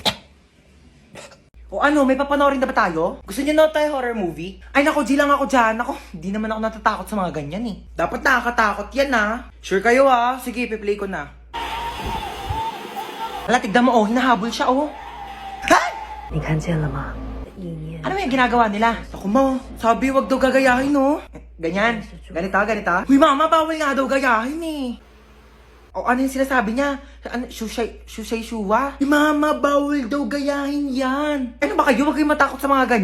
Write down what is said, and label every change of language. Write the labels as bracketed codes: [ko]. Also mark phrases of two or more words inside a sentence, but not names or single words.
[tl] O ano, may papanoorin na ba tayo? Gusto niyo na tayo horror movie? Ay nako, G lang ako dyan. Ako, hindi naman ako natatakot sa mga ganyan Dapat nakakatakot yan Sure kayo Sige, piplay ko na. Hala, tignan mo hinahabol siya Ha? [zh] 你看见了吗？意念 [tl] Ano yung ginagawa nila? Ako mo, sabi wag daw gagayahin Ganyan, ganito. Uy mama, bawal nga daw gayahin O ano yung sinasabi niya? Ano, shushay shuwa? Mama, bawal daw gayahin yan. Ano ba kayo? Huwag kayong matakot sa mga ganyan.